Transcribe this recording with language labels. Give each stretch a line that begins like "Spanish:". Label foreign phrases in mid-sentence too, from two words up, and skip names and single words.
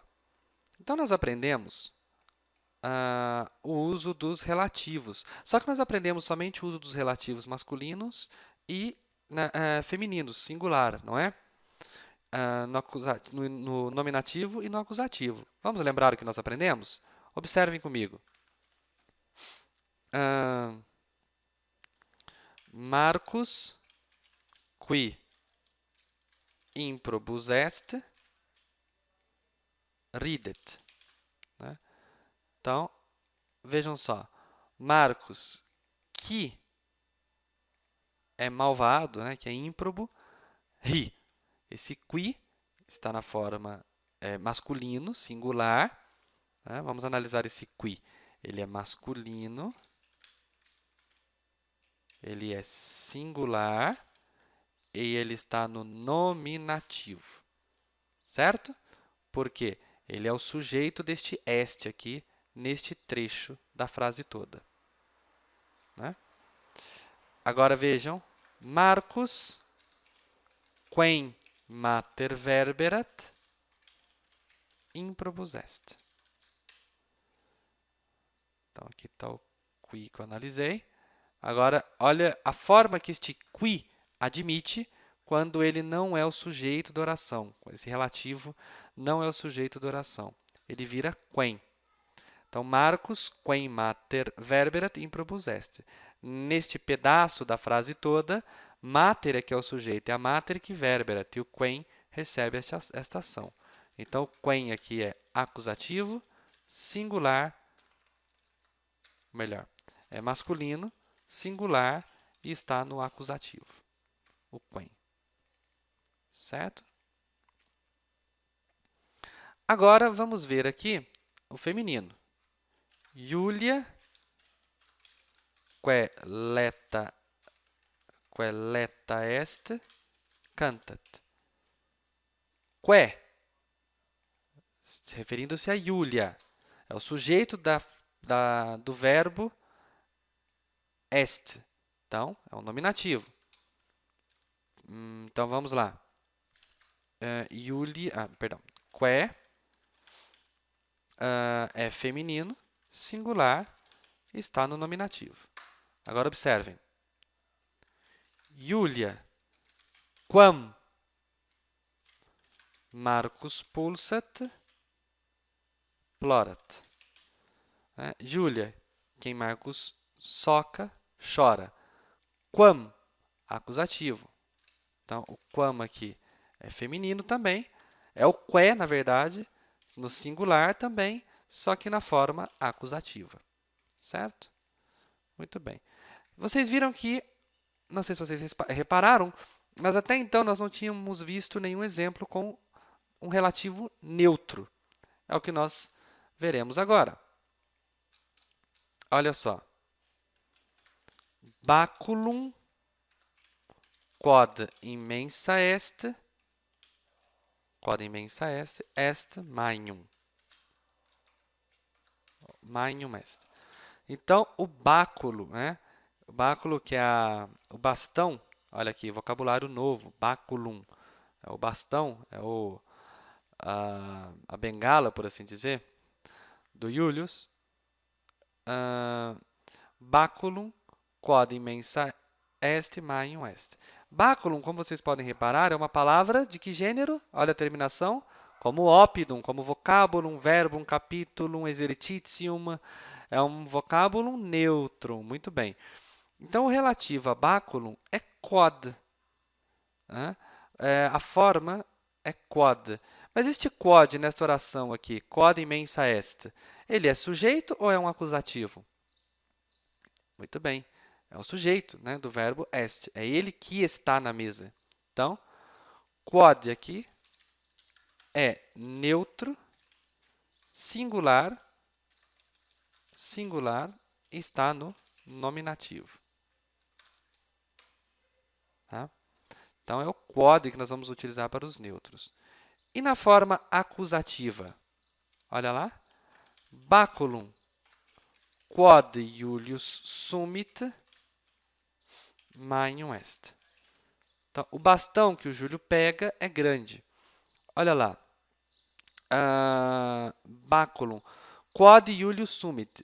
Portuguese: Então, nós aprendemos o uso dos relativos. Só que nós aprendemos somente o uso dos relativos masculinos e femininos, singular, não é? No nominativo e no acusativo. Vamos lembrar o que nós aprendemos? Observem comigo.
Latin: Marcus qui improbus est ridet.
Portuguese: Né? Então, vejam só. Marcos, que é malvado, né, que é ímprobo, ri. Esse qui está na forma masculino, singular. Né? Vamos analisar esse qui. Ele é masculino, ele é singular e ele está no nominativo. Certo? Porque ele é o sujeito deste est aqui, neste trecho da frase toda. Né? Agora vejam,
Latin: Marcus, quem mater verberat, improbus est.
Portuguese: Então, aqui está o qui que eu analisei. Agora, olha a forma que este qui admite quando ele não é o sujeito da oração. Esse relativo não é o sujeito da oração. Ele vira quem. Então,
Latin: Marcus, quem mater verberat, improbus est.
Portuguese: Neste pedaço da frase toda, mater é que é o sujeito, é a mater que verberat, e o quem recebe esta ação. Então, o quem aqui é acusativo, singular, melhor, é masculino, singular e está no acusativo, o quem. Certo? Agora, vamos ver aqui o feminino.
Latin: Julia, que letta est, cantat.
Portuguese: Que, referindo-se a Julia, é o sujeito do verbo est. Então, é um nominativo. Então, vamos lá. Que é feminino, singular, está no nominativo. Agora, observem. Julia,
Latin: quam Marcus pulsat, plorat.
Portuguese: Julia, quem Marcus soca, chora. Quam, acusativo. Então, o quam aqui é feminino também. É o que, na verdade, no singular também, só que na forma acusativa. Certo? Muito bem. Vocês viram que, não sei se vocês repararam, mas até então nós não tínhamos visto nenhum exemplo com um relativo neutro. É o que nós veremos agora. Olha só.
Latin: Baculum quod immensa est, est magnum. Magnum est.
Portuguese: Então, o báculo, né? O báculo que é o bastão, olha aqui, vocabulário novo, baculum. O bastão, é a bengala, por assim dizer, do Julius.
Latin: Baculum quod immensa est magnum est.
Portuguese: Baculum, como vocês podem reparar, é uma palavra de que gênero? Olha a terminação. Como oppidum, como vocábulum, verbum, capitulum, exercitium. É um vocábulo neutro. Muito bem. Então, o relativo a baculum é quod. Né? A forma é quod. Mas este quod nesta oração aqui,
Latin: quod immensa est,
Portuguese: ele é sujeito ou é um acusativo? Muito bem. É o sujeito, né, do verbo est. É ele que está na mesa. Então, quod aqui é neutro, singular, está no nominativo. Tá? Então, é o quod que nós vamos utilizar para os neutros. E na forma acusativa? Olha lá.
Latin: Baculum quod Julius sumit magnum est.
Portuguese: Então, o bastão que o Júlio pega é grande. Olha lá.
Latin: Baculum quod Julius sumit.